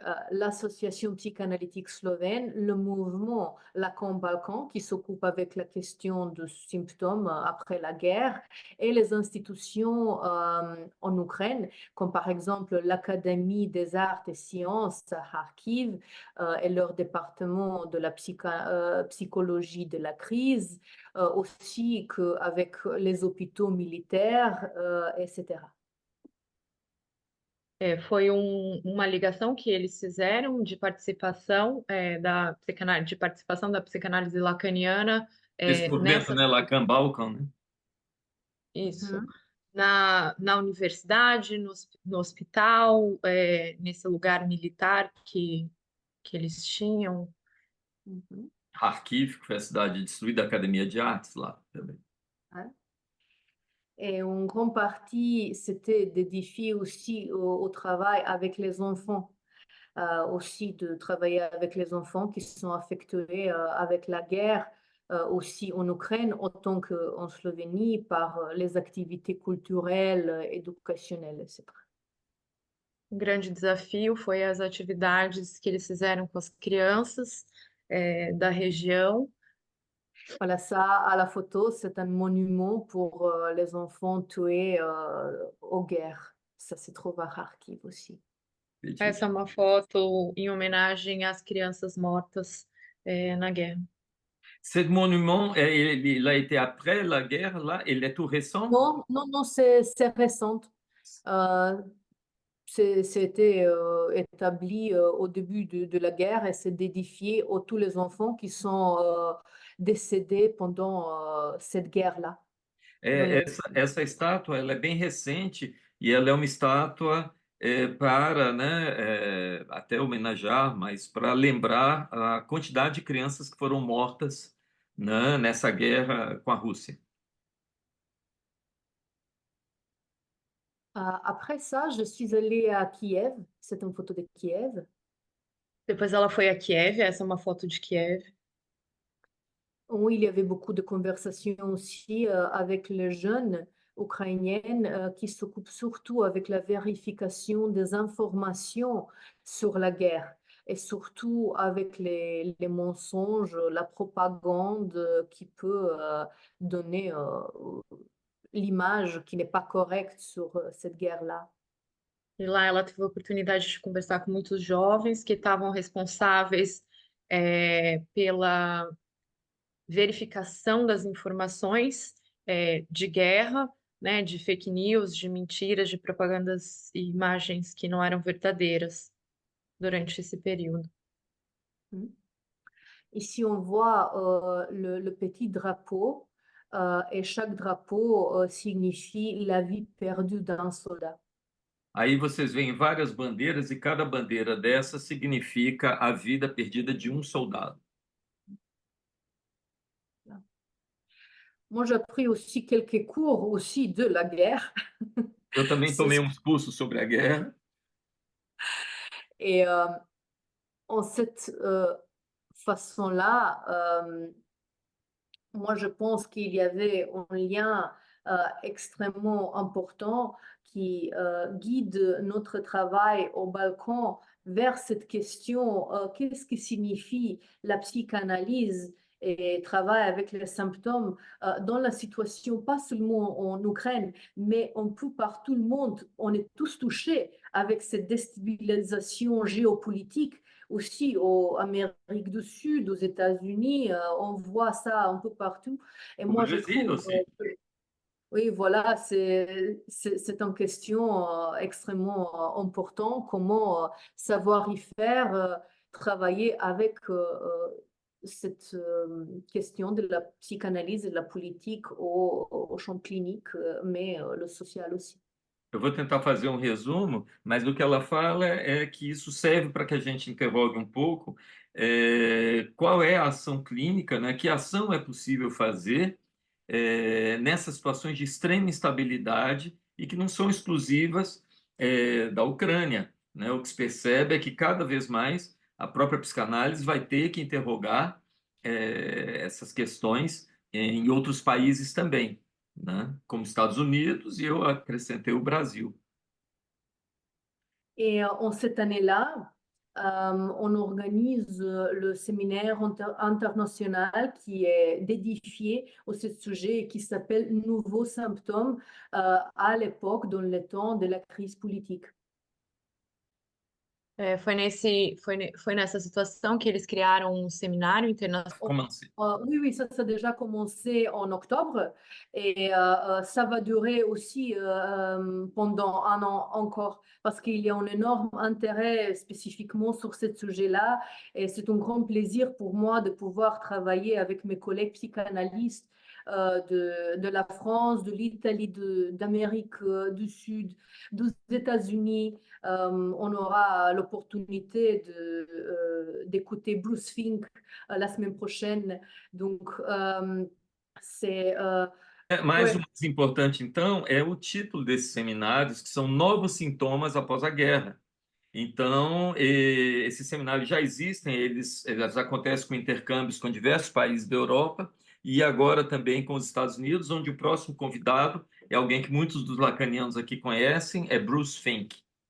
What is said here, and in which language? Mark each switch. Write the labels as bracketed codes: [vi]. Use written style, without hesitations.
[fr] l'association psychanalytique slovène, le mouvement Lacan Balkan qui s'occupe avec la question de symptômes après la guerre et les institutions en Ukraine, comme par exemple l'Académie des arts et sciences à Kharkiv et leur département de la psychologie de la crise, aussi qu'avec les hôpitaux militaires, etc. [pt] Foi uma ligação que eles fizeram de participação de participação da psicanálise lacaniana Esse movimento, né, Lacan Balkan, né? isso Mhm. na universidade, no hospital, nesse lugar militar que eles tinham. Mhm. Kharkiv, que foi a cidade destruída, a Academia de Artes lá também. [fr] Ouais. Et en grande partie, c'était des défis aussi au travail avec les enfants, aussi de travailler avec les enfants qui sont affectés avec la guerre, aussi en Ukraine, autant qu'en Slovénie, par les activités culturelles, éducationnelles, etc. [pt] Grande desafio foi as atividades que eles fizeram com as crianças da região. [fr] Voilà, ça, à la photo, c'est un monument pour les enfants tués aux guerres. Ça se trouve à Kharkiv aussi. [pt] Essa é uma foto em homenagem às crianças mortas na guerra. [fr] Ce monument, il a été après la guerre, là, il est tout récent? Non, non, non, c'est récent. C'était établi au début de la guerre et c'est dédié à tous les enfants qui sont décédés pendant cette guerre-là. [pt] Essa estátua ela é bem recente e ela é uma estátua para, né, até homenagear, mas para lembrar a quantidade de crianças que foram mortas, né, nessa guerra com a Rússia. [fr] Après ça, je suis allée à Kiev. C'est une photo de Kiev. [pt] Depois ela foi a Kiev, essa é uma foto de Kiev. [fr] Où il y avait beaucoup de conversations aussi avec les jeunes ukrainiennes qui s'occupent surtout avec la vérification des informations sur la guerre et surtout avec les mensonges, la propagande qui peut donner l'image qui n'est pas correcte sur cette guerre-là. [pt] E lá ela teve a oportunidade de conversar com muitos jovens que estavam responsáveis pela verificação das informações de guerra, né, de fake news, de mentiras, de propagandas e imagens que não eram verdadeiras durante esse período. [fr] Ici, on voit le petit drapeau et chaque drapeau signifie la vie perdue d'un soldat. [pt] Aí vocês veem várias bandeiras e cada bandeira dessa significa a vida perdida de um soldado. [fr] Moi, j'ai appris aussi quelques cours aussi de la guerre. [pt] Eu também tomei uns cursos sobre a guerra. [fr] Et en cette façon-là, moi, je pense qu'il y avait un lien extrêmement important qui guide notre travail au Balkan vers cette question, qu'est-ce que signifie la psychanalyse et travail avec les symptômes dans la situation, pas seulement en Ukraine, mais un peu partout le monde. On est tous touchés avec cette déstabilisation géopolitique aussi en Amérique du Sud, aux États-Unis, on voit ça un peu partout. Et moi, je Brésil trouve, aussi. oui, voilà, c'est une question extrêmement importante, comment savoir y faire, travailler avec cette question de la psychanalyse et de la politique au champ clinique, mais le social aussi. [pt] Eu vou tentar fazer um resumo, mas o que ela fala é que isso serve para que a gente interrogue um pouco qual é a ação clínica, né? Que ação é possível fazer nessas situações de extrema instabilidade e que não são exclusivas da Ucrânia, né? O que se percebe é que cada vez mais a própria psicanálise vai ter que interrogar essas questões em outros países também, né? Como Estados Unidos, e eu acrescentei o Brasil. [fr] Et en cette année-là, on organise le séminaire international qui est dédié au sujet et qui s'appelle Nouveaux symptômes à l'époque, dans le temps de la crise politique. [pt] Foi nessa situação que eles criaram um seminário internacional. [fr] Commencé. Oui, oui, ça a déjà commencé en octobre et ça va durer aussi pendant un an encore parce qu'il y a un énorme intérêt spécifiquement sur ce sujet-là et c'est un grand plaisir pour moi de pouvoir travailler avec mes collègues psychanalystes de la France, de l'Italie, d'Amérique du Sud, des États-Unis. On aura l'opportunité d'écouter Bruce Fink la semaine prochaine. Donc, c'est... [pt] Mas [fr] ouais. [pt] o mais importante, então, é o título desses seminários, que são Novos Sintomas Após a Guerra. Então, esses seminários já existem, eles acontecem com intercâmbios com diversos países da Europa e agora também com os Estados Unidos, onde o próximo convidado é alguém que muitos dos lacanianos aqui conhecem, é Bruce Fink.